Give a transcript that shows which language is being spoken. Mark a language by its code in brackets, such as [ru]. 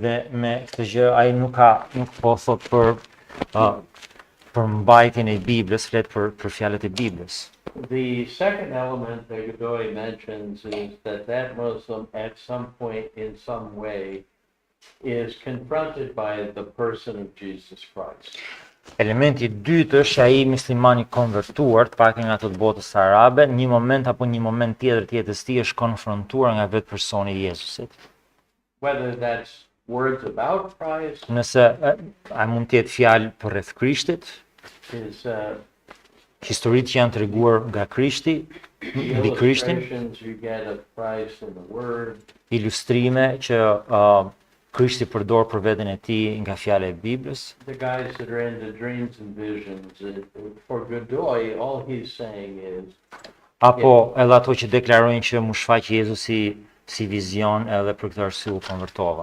[sq] Dhe me këtë gjë ai nuk po thot për mbajtjen e Biblës, flet për fjalët e Biblës. [en] The second element that Godoy mentions is that Muslim at some point in some way is confronted by the person of Jesus Christ. [sq] Elementi i dytë është ai muslimani konvertuar, të paktën nga ato të botës arabe, një moment apo një moment tjetër të jetës tij është konfrontuar nga vetë personi i Jezusit. [en] Whether that's words about Christ, [sq] Nëse ai mund të jetë fjalë për rreth Krishtit, [en] his [sq] historitë që janë treguar nga Krishti, mbi Krishtin, [en] illustrations you get of Christ in the Word, [sq] ilustrime që Krishti përdor për veten e tij nga fjala e Biblës. [en] the guys that are into dreams and visions. For Godoy, all he's saying is [sq] Apo edhe ato që deklarojnë që mu shfaq Jezusi si vizion edhe për këtë arsye u konvertova.